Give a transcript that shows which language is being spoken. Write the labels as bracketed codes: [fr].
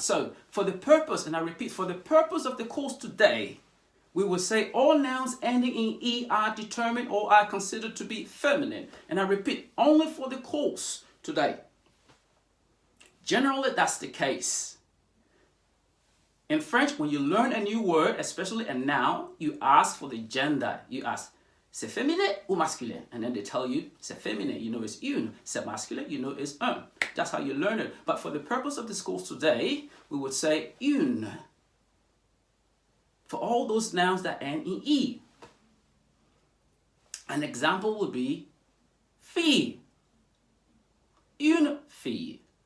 [en] So for the purpose, and I repeat, for the purpose of the course today, we will say all nouns ending in E are determined or are considered to be feminine. And I repeat, only for the course today. Generally, that's the case. In French, when you learn a new word, especially a noun, you ask for the gender. You ask, [fr] c'est féminin ou masculin? [en] And then they tell you, [fr] c'est féminin, [en] you know it's une. [fr] C'est masculin, [en] you know it's un. That's how you learn it. But for the purpose of this course today, we would say une. For all those nouns that end in E. An example would be fille. Une fille.